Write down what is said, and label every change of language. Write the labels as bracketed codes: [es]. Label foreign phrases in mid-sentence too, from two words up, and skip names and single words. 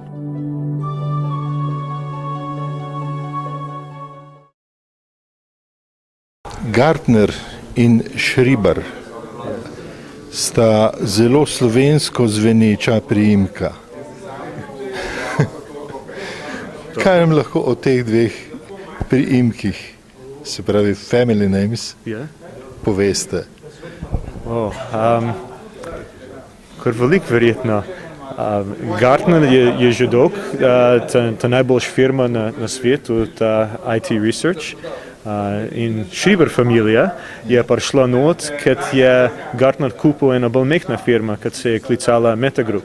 [sl] Gartner in Schreiber sta zelo slovensko zveneča priimka. Kaj nam lahko o teh dveh priimkih, se pravi [en] family names, [sl] poveste? Kar veliko verjetno. Gartner je že dolg, ta najboljša firma na svetu, ta [en] IT research. [sl] In Schreiber familija je prišla not, kad je Gartner kupil ena bolj mehna firma, kad se je klicala Metagroup.